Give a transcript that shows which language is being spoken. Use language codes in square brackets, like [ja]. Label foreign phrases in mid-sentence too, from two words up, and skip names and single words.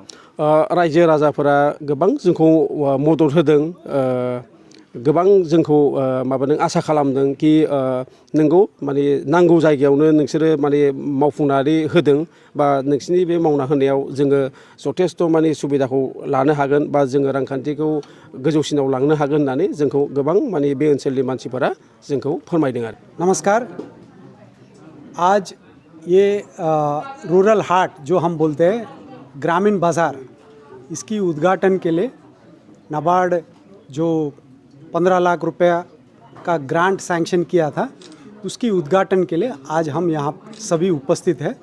[brx] रायजो राजाफोरा गोबां जोंखौ मदद होदों, गोबां जोंखौ माबादों आसा खालामदों कि नोंगौ माने नांगौ जायगायावनो नोंसोरो माने मावफुंनानै होदों बा नोंसिनि बे मावना होनायाव जोङो जथेस्थ' माने सुबिदाखौ लानो हागोन बा जोङो रांखान्थिखौ गोजौसिनाव लांनो हागोन होननानै जोंखौ गोबां माने बे ओनसोलनि मानसिफोरा जोंखौ फोरमायदों आरो। [hi] नमस्कार। आज ये रूरल हाट जो हम बोलते हैं ग्रामीण बाज़ार, इसकी उद्घाटन के लिए नाबार्ड जो 15 लाख रुपया का [en] grant sanction [hi] किया था, उसकी उद्घाटन के लिए आज हम यहाँ सभी उपस्थित हैं।